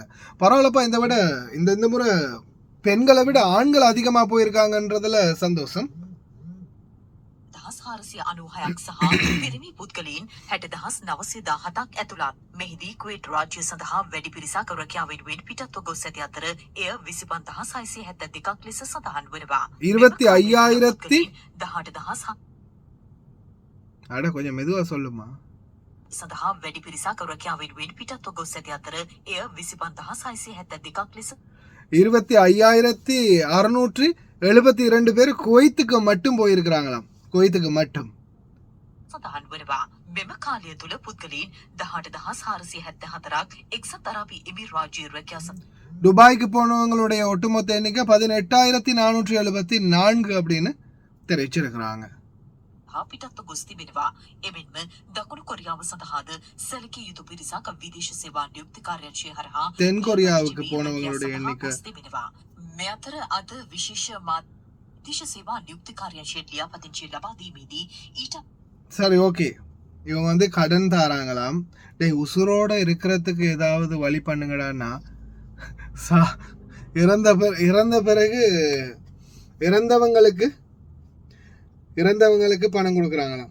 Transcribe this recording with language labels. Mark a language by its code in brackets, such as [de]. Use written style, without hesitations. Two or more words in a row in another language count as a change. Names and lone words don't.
[ta] பரவாயில்லப்பா, இந்த முறை பெண்களை விட ஆண்கள் அதிகமா போயிருக்காங்கன்றதுல சந்தோஷம். [si] 496ක් සහ පිරිමි පුද්ගලයන් 60,917ක් ඇතුළත්. මෙහිදී කුවේට් රාජ්‍ය සඳහා වැඩි පිරිසක් රැකියාව වෙනුවෙන් පිටත්ව ගොස් ඇති අතර එය 25,672ක් ලෙස සඳහන් වනවා. [ta] 25,000 அட கொஞ்சம் மெதுவா சொல்லுமா. [si] සඳහා වැඩි පිරිසක් රැකියාව වෙනුවෙන් පිටත්ව ගොස් ඇති අතර එය 25,672ක් ලෙස [ta] 25,672 பேர் குவைத்துக்கு மட்டும் போயிருக்கிறாங்களாம். குவைத்துக்கு மட்டும் [si] සඳහන් වනවා. මෙම කාලය තුළ පුද්ගලයන් 18,474ක් එක්සත් අරාබි එමිරාජ්‍ය රැකියා [ta] துபாய்க்கு போனவங்களுடைய ஒட்டுமொத்த எண்ணிக்கை 18,474 அப்படின்னு தெரிவிச்சிருக்கிறாங்க. [si] පිටත්ව ගොස් තිබෙනවා. එමෙන්ම දකුණු කොරියාව සඳහාද සැලකිය යුතු පිරිසක් විදේශ සේවා නියුක්ති කාර්යාංශය හරහා [ta] தென் கொரியாவுக்கு போனவங்களுடைய எண்ணிக்கை [si] තිබෙනවා. මේ අතර අද විශේෂ විදේශ සේවා නියුක්ති කාර්යාංශයට ලියාපදිංචි ලබා දීමේදී ඊට [ta] சரி ஓகே, இவங்க வந்து கடன் தாராங்களாம். டேய் உசுரோட இருக்கிறதுக்கு ஏதாவது வழி பண்ணுங்கடான்னா இறந்த பிறகு இறந்தவங்களுக்கு பணம் கொடுக்குறாங்களாம்.